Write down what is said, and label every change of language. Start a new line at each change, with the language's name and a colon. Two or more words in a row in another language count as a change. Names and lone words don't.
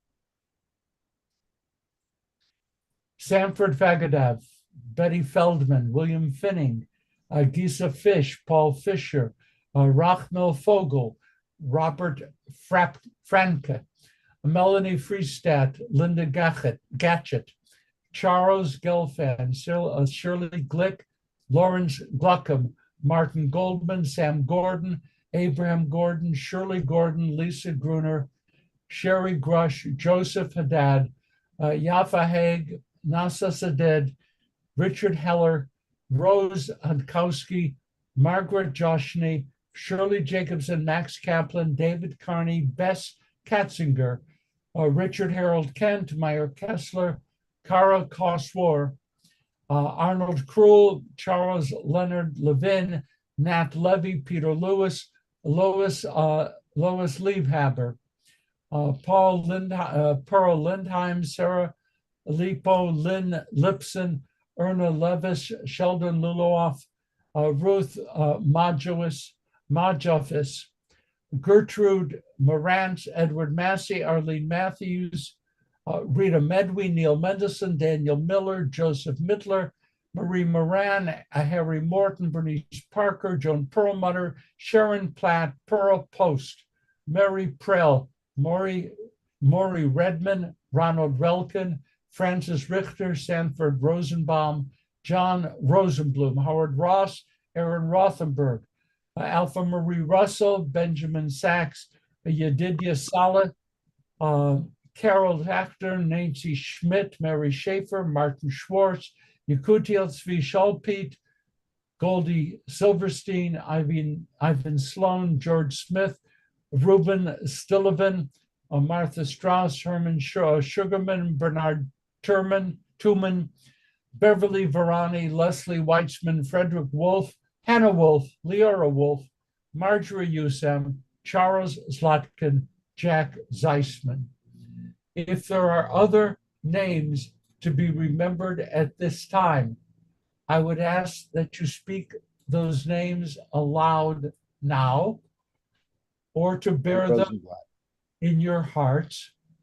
English: Sanford Fagadav, Betty Feldman, William Finning, Gisa Fish, Paul Fisher, Rachmel Fogel, Robert Franke, Melanie Friestadt, Linda Gatchett, Charles Gelfand, Shirley Glick, Lawrence Gluckham, Martin Goldman, Sam Gordon, Abraham Gordon, Shirley Gordon, Lisa Gruner, Sherry Grush, Joseph Haddad, Yafa Haig, Nasa Saded, Richard Heller, Rose Hankowski, Margaret Joshny, Shirley Jacobson, Max Kaplan, David Carney, Bess Katzinger, Richard Harold Kent, Meyer Kessler, Kara Koswar, Arnold Krull, Charles Leonard Levin, Nat Levy, Peter Lewis, Lois Liebhaber, Pearl Lindheim, Sarah Lipo, Lynn Lipson, Erna Levis, Sheldon Luloff, Ruth Majofis, Gertrude Morantz, Edward Massey, Arlene Matthews, Rita Medway, Neil Mendelson, Daniel Miller, Joseph Mittler, Marie Moran, Harry Morton, Bernice Parker, Joan Perlmutter, Sharon Platt, Pearl Post, Mary Prell, Maury Redman, Ronald Relkin, Francis Richter, Sanford Rosenbaum, John Rosenblum, Howard Ross, Aaron Rothenberg, Alpha Marie Russell, Benjamin Sachs, Yedidia Salah, Carol Actor, Nancy Schmidt, Mary Schaefer, Martin Schwartz, Yakutiel Zvi Scholpete, Goldie Silverstein, Ivan Sloan, George Smith, Ruben Stillivan, Martha Strauss, Herman Sugarman, Bernard Tuman, Beverly Varani, Leslie Weitzman, Frederick Wolf, Hannah Wolf, Leora Wolf, Marjorie Usam, Charles Zlotkin, Jack Zeisman. If there are other names to be remembered at this time, I would ask that you speak those names aloud now, or to bear them in your hearts.